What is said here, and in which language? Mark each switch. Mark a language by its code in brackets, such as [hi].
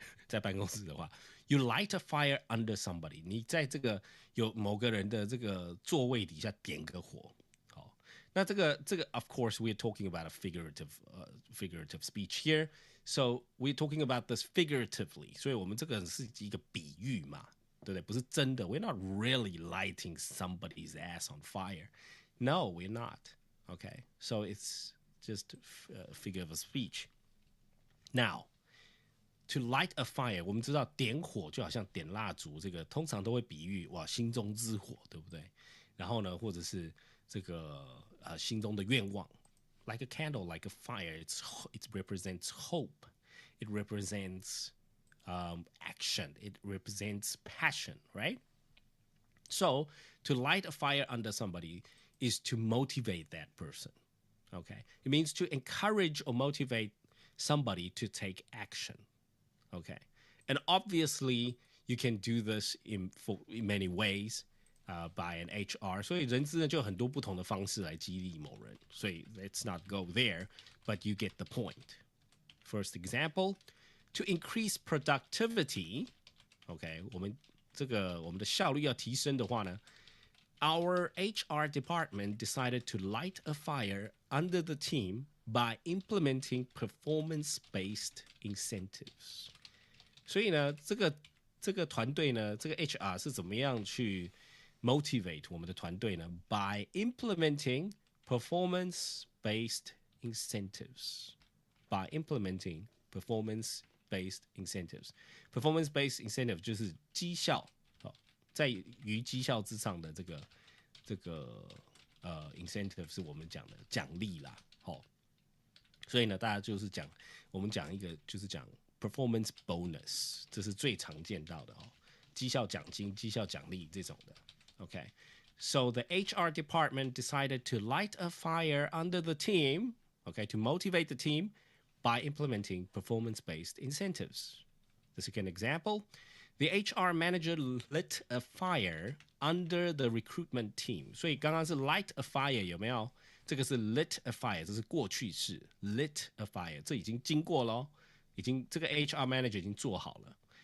[zh] 在办公室的话， [en] you light a fire under somebody， [zh] 你在这个有某个人的这个座位底下点个火，好，那这个， [en] of course, we're talking about a figurative speech here. So we're talking about this figuratively. [zh] 所以我们这个是一个比喻嘛，对不对？不是真的。 [en] We're not really lighting somebody's ass on fire. No, we're not. Okay, so it's just a figure of speech. [zh] Now, to light a fire， 我们知道点火就好像点蜡烛，这个通常都会比喻哇心中之火，对不对？然后呢，或者是这个心中的愿望 [en] ，like a candle, like a fire, it represents hope, it represents action, it represents passion, right? So to light a fire under somebody is to motivate that person. Okay, it means to encourage or motivate somebody to take action. Okay, and obviously you can do this in many ways. By an HR， [zh] 所以人资呢就有很多不同的方式来激励某人，所以 [en] let's not go there, but you get the point. First example, to increase productivity, OK， [zh] 我们的效率要提升的话呢， [en] our HR department decided to light a fire under the team by implementing performance-based incentives. [zh] 所以呢，这个团队呢，这个 HR 是怎么样去 motivate 我们的团队呢 ？ [en] By implementing performance-based incentives. By implementing performance-based incentives. [zh] Performance-based incentive 就是绩效，在于绩效之上的这个incentive 是我们讲的奖励啦，好，所以呢，大家就是讲我们讲一个就是讲 performance bonus， 这是最常见到的哦，绩效奖金、绩效奖励这种的。 [en] Okay, so the HR department decided to light a fire under the team, okay, to motivate the team by implementing performance-based incentives. The second example, the HR manager lit a fire under the recruitment team. [zh] 所以刚刚是 light a fire 有没有？这个是 lit a fire， 这是过去式 lit a fire， 这已经经过了，已经这个 HR manager 已经做好了。